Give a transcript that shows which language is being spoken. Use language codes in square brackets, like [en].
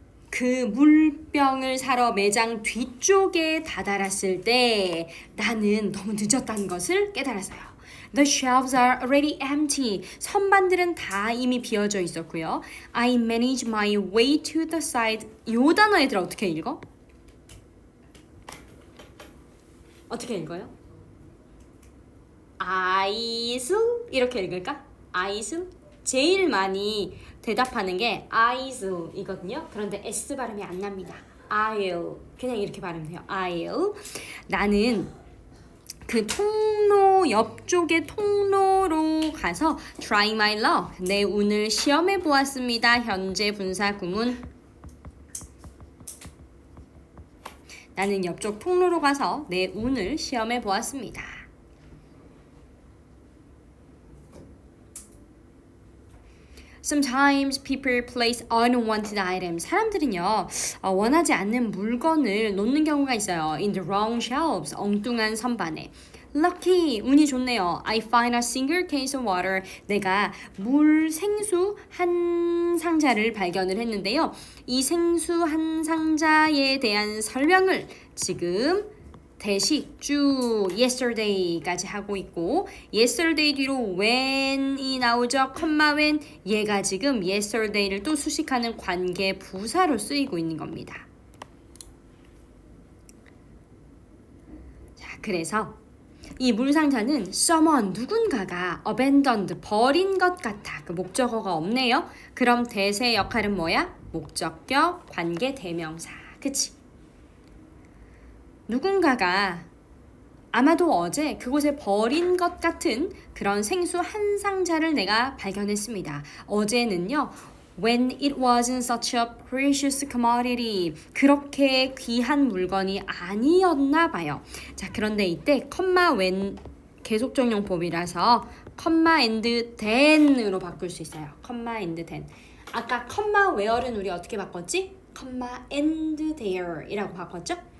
[ko] 그 물병을 사러 매장 뒤쪽에 다다랐을 때 나는 너무 늦었다는 것을 깨달았어요. [en] The shelves are already empty. [ko] 선반들은 다 이미 비어져 있었고요. [en] I manage my way to the side. [ko] 요 단어 얘들아 어떻게 읽어? 어떻게 읽어요? eyes 이렇게 읽을까? [en] eyes? [ko] 제일 많이 대답하는 게 eyes 이거든요. 그런데 S 발음이 안 납니다. I'll 그냥 이렇게 발음해요. 돼요. I'll 나는 그 통로 옆쪽의 통로로 가서 [en] try my luck [ko] 내 운을 시험해 보았습니다. 현재 분사 구문 나는 옆쪽 통로로 가서 내 운을 시험해 보았습니다. [en] Sometimes people place unwanted items. [ko] 사람들은요 원하지 않는 물건을 놓는 경우가 있어요. [en] In the wrong shelves. [ko] 엉뚱한 선반에. [en] Lucky. [ko] 운이 좋네요. [en] I find a single case of water. [ko] 내가 생수 한 상자를 발견을 했는데요. 이 생수 한 상자에 대한 설명을 지금 대식 쭉 yesterday까지 하고 있고 yesterday 뒤로 when이 나오죠. when 얘가 지금 yesterday를 또 수식하는 관계 부사로 쓰이고 있는 겁니다. 자, 그래서 이 물상자는 someone 누군가가 abandoned 버린 것 같아. 그 목적어가 없네요. 그럼 대세 역할은 뭐야? 목적격 관계 대명사. 그치? 누군가가 아마도 어제 그곳에 버린 것 같은 그런 생수 한 상자를 내가 발견했습니다. 어제는요. [en] When it wasn't such a precious commodity. [ko] 그렇게 귀한 물건이 아니었나 봐요. 자, 그런데 이때 when 계속적용법이라서 and then으로 바꿀 수 있어요. [en] and then. [ko] 아까 where는 우리 어떻게 바꿨지? and there 이라고 바꿨죠?